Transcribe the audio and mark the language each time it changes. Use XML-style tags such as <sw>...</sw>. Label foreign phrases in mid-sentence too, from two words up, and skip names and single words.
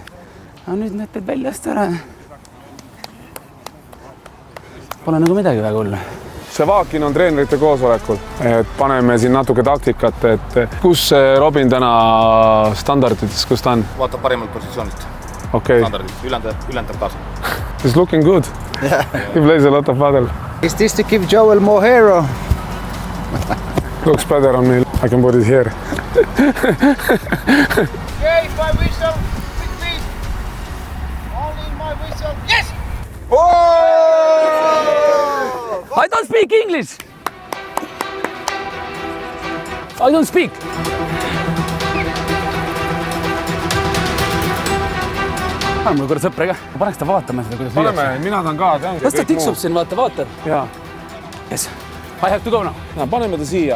<et>Aga nüüd need teed väljast ära. Pole nagu midagi väga hullu. See vaakin on treenerite koosolekul, et paneme siin natuke taktikat, et kus Robin täna standardites, kus ta on? Vaatab parimalt positsioonist. Okay. Standardid, ülendab kaasa.</et> <en>He's looking good. Yeah. He plays a lot of paddle. Is this to give Joel more hero? Looks better on me. I can put it here. Okay, my whistle, please. Only my whistle. Yes! I don't speak English! I don't speak!</en> <et>Mul korra sõpra ka. Ma paneks ta vaatama seda, kuidas Paneme, mina tahan ka. Kas ta tiksub siin, vaata? Jaa.</et> <en>Yes. I have to go now.</en> <et>Paneme ta siia.</et>